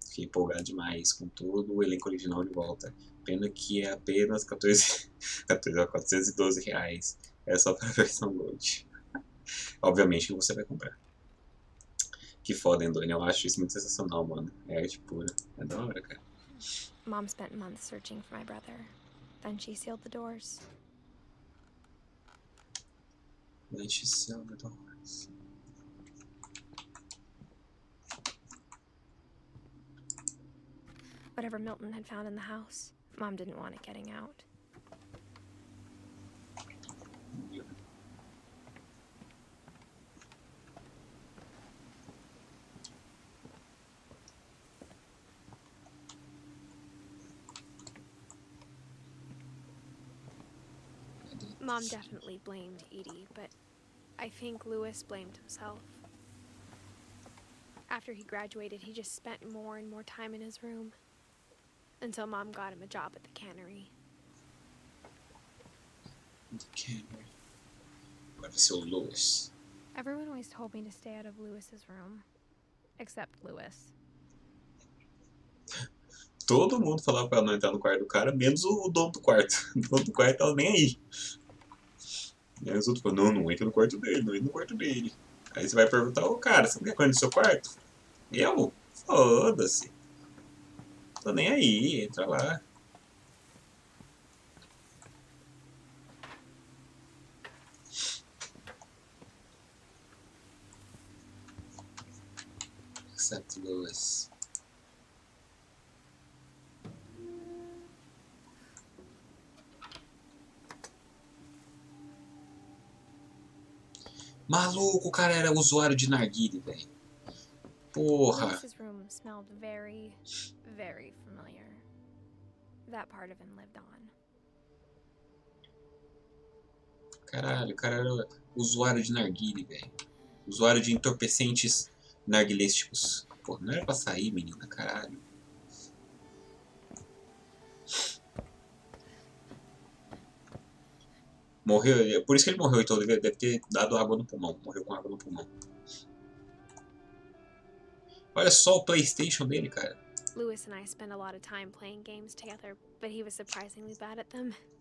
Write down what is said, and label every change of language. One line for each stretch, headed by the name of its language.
Portuguese: Fiquei empolgado demais com todo o elenco original de volta. Pena que é apenas 412 reais. É só para a versão Gold. Obviamente que você vai comprar. Que foda, AnDoni. Eu acho isso muito sensacional, mano. É arte pura. É da hora, cara.
English: Mom spent months searching for my brother. Then she sealed the doors. Then she sealed the doors. Whatever Milton had found in the house, Mom didn't want it getting out. Mom definitely blamed Edie, but I think Lewis blamed himself. After he graduated, he just spent more and more time in his room. Until Mom got him a job at the cannery. The cannery.
Portuguese: Agora ser o Lewis.
English: Everyone always told me to stay out of Lewis's room. Except Lewis.
Portuguese: Todo mundo falava pra ela não entrar no quarto do cara, menos o dono do quarto. O dono do quarto tava nem aí. E aí os outros falaram, não entra no quarto dele, não entra no quarto dele. Aí você vai perguntar, ô cara, você não quer correr no seu quarto? Eu? Foda-se. Tô nem aí, entra lá.
English: Except Lewis.
Portuguese: Maluco, o cara era usuário de narguile, velho. Porra.
English: Lewis's room smelled very, very familiar. That part of him lived on.
Portuguese: Caralho, o cara era usuário de narguile, velho. Usuário de entorpecentes narguilísticos. Pô, não era pra sair, menina, caralho. Morreu, por isso que ele morreu, então ele deve ter dado água no pulmão. Morreu com água no pulmão. Olha só o PlayStation dele, cara.
English: Lewis and I spent a lot of time playing games together, but he was surprisingly bad at them.